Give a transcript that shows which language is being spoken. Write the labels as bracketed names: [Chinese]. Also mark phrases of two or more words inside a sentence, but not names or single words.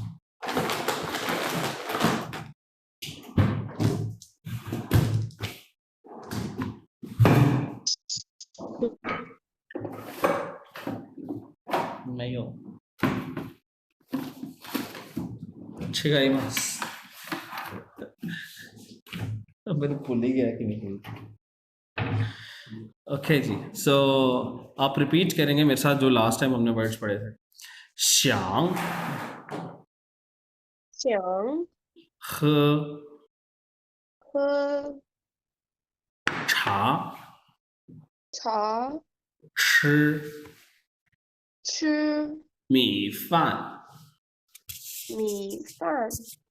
[Hindi] नहीं हो違います。मैंने भूल ही गया कि नहीं। ओके जी, सो आप रिपीट करेंगे मेरे साथ जो [English] last time [Hindi] हमने वर्ड्स पढ़े थे। [Chinese] श्यांग, 想 ह, 喝 छा, 茶 श, 吃米饭, 米饭